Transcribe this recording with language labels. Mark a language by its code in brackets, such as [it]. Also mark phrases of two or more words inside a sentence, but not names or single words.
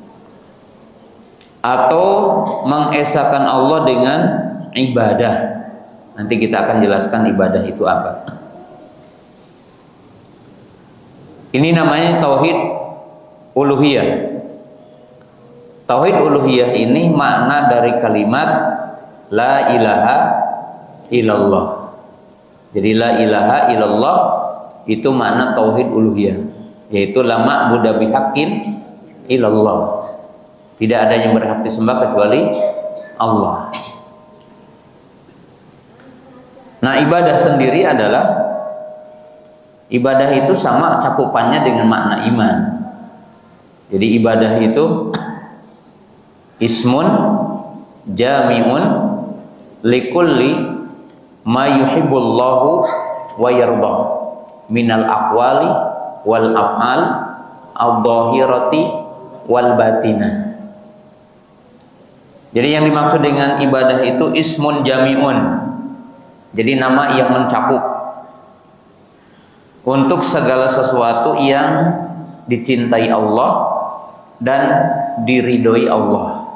[id] Atau mengesahkan Allah dengan ibadah. Nanti kita akan jelaskan ibadah itu apa. Ini namanya tauhid uluhiyah. Tauhid uluhiyah ini makna dari kalimat [ar] لا إله إلا الله. [id] Jadi [ar] لا إله إلا الله [id] itu makna tauhid uluhiyah, yaitu [ar] لا معبود بحق إلا الله. [id] Tidak ada yang berhak disembah kecuali Allah. Nah, ibadah sendiri adalah ibadah itu sama cakupannya dengan makna iman. Jadi ibadah itu [ar] اسم جامع لكل ما يحبه الله ويرضاه من الأقوال والأفعال الظاهرة والباطنة. [id] Jadi yang dimaksud dengan ibadah itu [ar] اسم جامع. [id] Jadi nama yang mencakup untuk segala sesuatu yang dicintai Allah dan diridhoi Allah.